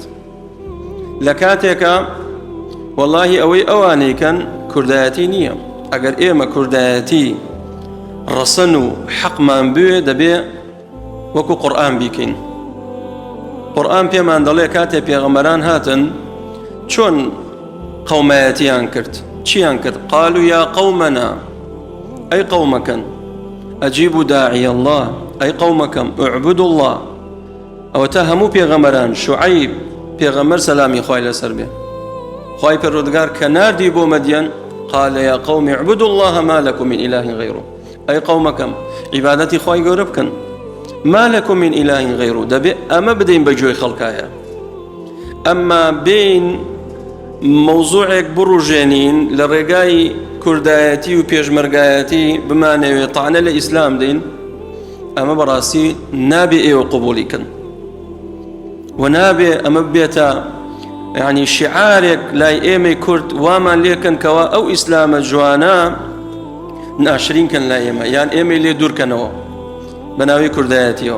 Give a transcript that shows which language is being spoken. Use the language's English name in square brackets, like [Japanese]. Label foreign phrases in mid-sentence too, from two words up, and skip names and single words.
[Central Kurdish] لە کاتێکە وەڵاهی ئەوەی ئەوانەی کەن کوردایەتی نییە. ئەگەر ئێمە کوردایەتی ڕەسەن و حەقمان بوێ دەبێ وەکو قورئان بیکەین. قورئان پێمان دەڵێ کاتێ پێغەمبەران هاتن چۆن قەومایەتیان کرد، چیان کرد؟ [Arabic] قالوا يا قومنا، [Central Kurdish] ئەی قەومەکەن [Arabic] ئەجیبوا داعی الله، [Central Kurdish] ئەی قەومەکەم [Arabic] اعبدوا الله. [Central Kurdish] ئەوەتە هەموو پێغەمبەران. شوعەیب پێغەمبەر سەلامی خوای لەسەر بێ، خوای پەروەردگار کە ناردی بۆ مەدیەن [Arabic] قال يا قوم اعبدوا الله ما لكم من إله غيره، [Central Kurdish] ئەی قەومەکەم عیبادەتی خوای گەورە بکەن، [Arabic] ما لكم من إله غيره. [Central Kurdish] دەبێ ئەمە بدەین بە گوێی خەڵکایە. ئەمما بین مەوزوعێک بڕوژێنین لە ڕێگای کوردایەتی و پێشمەرگایەتی بمانەوێت تەعنە لە ئیسلام دەین، ئەمە بەڕاستی نابێ ئێوە قبوڵیکەن و نابێ ئەمە بێتە یعنی شعارێک لای ئێمەی کورد وامان لێکەن کەوا ئەو ئیسلامە جوانە ناشرینکەن لای ئێمە، یان ئێمەی لێ دوورکەنەوە بە ناوی کوردایەتیەوە.